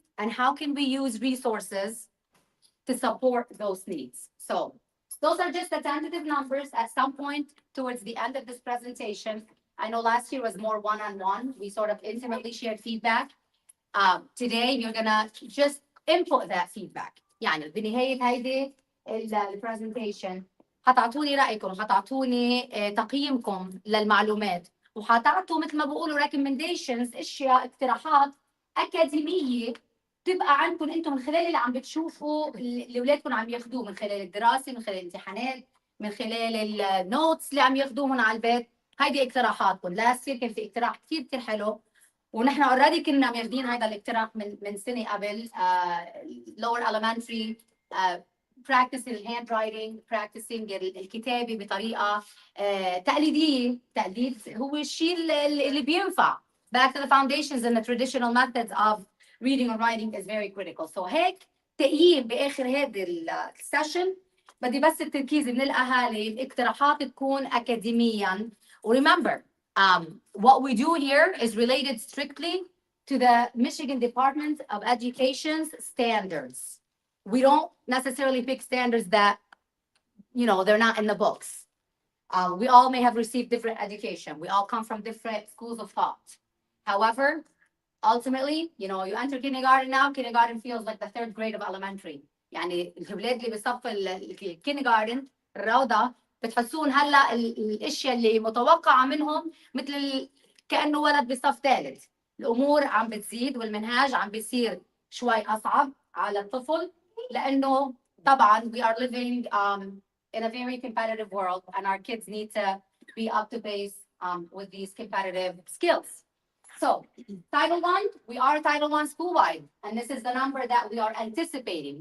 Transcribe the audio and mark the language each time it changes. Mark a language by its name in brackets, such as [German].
[English] And how can we use resources to support those needs? So those are just the tentative numbers. At some point towards the end of this presentation, I know last year was more one-on-one. We sort of intimately shared feedback. Today, you're gonna just input that feedback. [Arabic] يعني بنهاية هيدي البرزنتيشن هتعطوني رأيكم، هتعطوني تقييمكم للمعلومات، وهتعطوا مثل ما بقولوا [English] recommendations، [Arabic] اشياء اقتراحات أكاديمية تبقى عندكم انتم من خلال اللي عم بتشوفوا اللي اولادكم عم ياخذوه من خلال الدراسه، من خلال الامتحانات، من خلال النوتس اللي عم ياخذوهم على البيت. هيدي اقتراحاتكم. لاست يير كان في اقتراح كثير حلو، ونحن اوريدي كنا ماخذين هذا الاقتراح من سنه قبل. [English] lower elementary practicing handwriting, practicing [Arabic] الكتابه بطريقه تقليديه. تقليد هو الشيء اللي بينفع. [English] Back to the foundations and the traditional methods of reading and writing is very critical. So [Arabic] هيك تقييم باخر هذه السيشن. بدي بس التركيز من الاهالي، الاقتراحات تكون اكاديميا. [English] Remember, what we do here is related strictly to the Michigan Department of Education's standards. We don't necessarily pick standards that, you know, they're not in the books. We all may have received different education. We all come from different schools of thought. However, ultimately, you know, you enter kindergarten now, kindergarten feels like the third grade of elementary. [Arabic] يعني الأولاد اللي بصف الكيندرغارتن الروضة بتحسون هلا الاشياء اللي متوقعة منهم مثل كأنه ولد بصف ثالث. الأمور عم بتزيد والمنهاج عم بيصير شوي أصعب على الطفل، لأنه طبعا [English] we are living in a very competitive world and our kids need to be up to pace with these competitive skills. So Title I, we are Title I school-wide, and this is the number that we are anticipating.